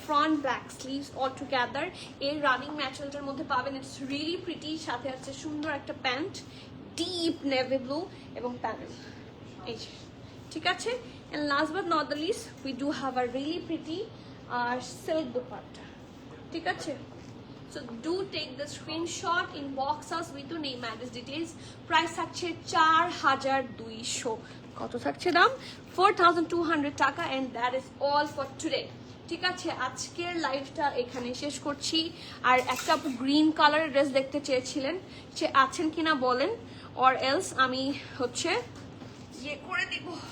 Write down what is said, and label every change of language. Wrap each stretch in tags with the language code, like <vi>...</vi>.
<en>front back sleeves all together</en> <bn>এই</bn> <en>running ম্যাটেরিয়ালটার</en> <bn>মধ্যে পাবেন।</bn> <en>It's really pretty.</en> <bn>সাথে আছে সুন্দর একটা প্যান্ট,</bn> <en>deep navy blue</en> <bn>এবং প্যানেল, এই যে, ঠিক আছে?</bn> <en>and last but not the least, we do have a really pretty silk dupatta,</en> <bn>ঠিক আছে?</bn> <en>So do take the screenshot, inbox us with your name, address, details.</en> <bn>Price থাকছে 4200। কত থাকছে দাম? 4200 টাকা।</bn> <en>and that is all for today,</en> <bn>ঠিক আছে? আজকের লাইভটা এখানে শেষ করছি। আর একটা আপু গ্রিন কালারের ড্রেস দেখতে চেয়েছিলেন, সে আছেন কিনা বলেন,</bn> <en>or else</en> <bn>আমি হচ্ছে ইয়ে করে দিব।</bn>